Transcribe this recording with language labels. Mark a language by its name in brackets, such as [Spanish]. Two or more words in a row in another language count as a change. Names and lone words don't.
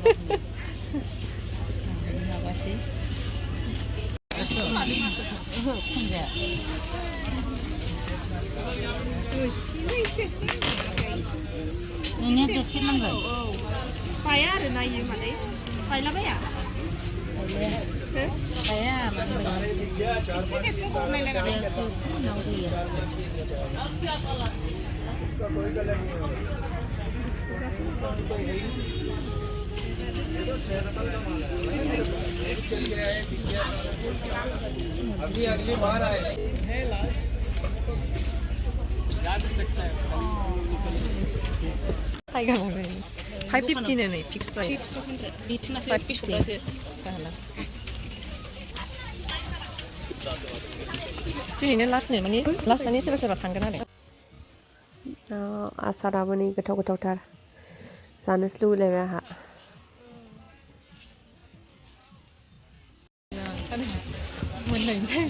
[Bodo] नोंनिया देरसिन नांगोन बाया आरो नायो माने बायलाबाया बाया एसे एसे हरनायलाय माने [Hindi] अभी अगली बार आए [Bodo] टाइगार जायो 550 नो नै [English] fix price [Bodo] बिथिनासो 550 दिनैनो लास्टनो माने लास्ट माने सोरबा सोरबा थांगोन आरो आसाराबो नै गोथाव गोथावथार जानोसो लुबैलायबाय आंहा मोननायनि